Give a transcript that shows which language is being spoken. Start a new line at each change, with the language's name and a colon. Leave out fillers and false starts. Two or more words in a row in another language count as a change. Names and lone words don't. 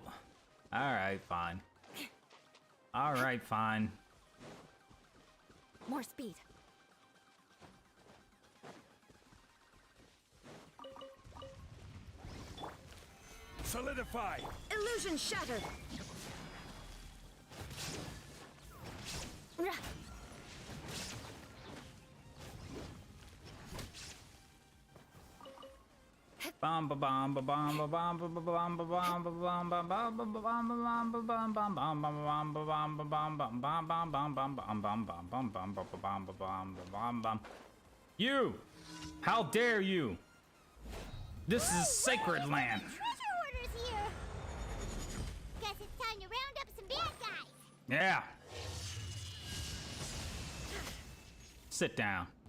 English: Alright, fine. Alright, fine. More speed. Solidify! Illusion shattered! Bam ba bam ba bam ba bam ba ba bam ba bam ba bam ba bam ba bam ba bam ba bam bam bam bam ba bam ba bam bam bam bam bam bam bam bam bam bam bam ba bam ba bam ba bam bam. You! How dare you! This is sacred land. Treasure hoarders here. Guess it's time to round up some bad guys. Yeah. Sit down.